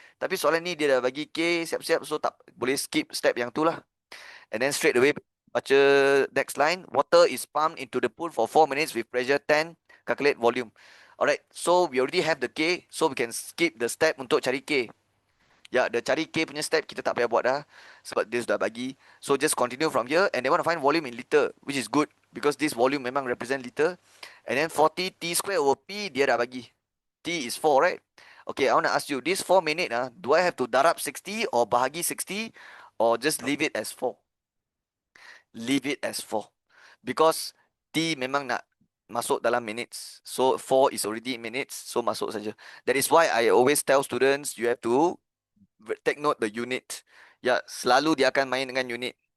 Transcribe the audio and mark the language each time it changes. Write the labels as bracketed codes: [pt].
[ms] Tapi soalan ni dia dah bagi K siap-siap, so tak boleh skip step yang tu lah. [en] And then straight away baca next line. Water is pumped into the pool for 4 minutes with pressure 10. Calculate volume. Alright, so we already have the K, so we can skip the step [ms] untuk cari K. Ya, the cari K punya step kita tak payah buat dah sebab dia sudah bagi. [en] So just continue from here and they want to find volume in liter, which is good because this volume memang represent liter. And then 40 T square over P [ms] dia dah bagi. [en] T is 4, right? Okay, I want to ask you, this 4 minute, do I have to darab 60 or bahagi 60 or just leave it as 4? Leave it as 4. [ms] Because T memang nak masuk dalam minutes. [en] So 4 is already in minutes, so [ms] masuk saja. [en] That is why I always tell students you have to take note the unit. [ms] Ya, selalu dia akan main dengan unit.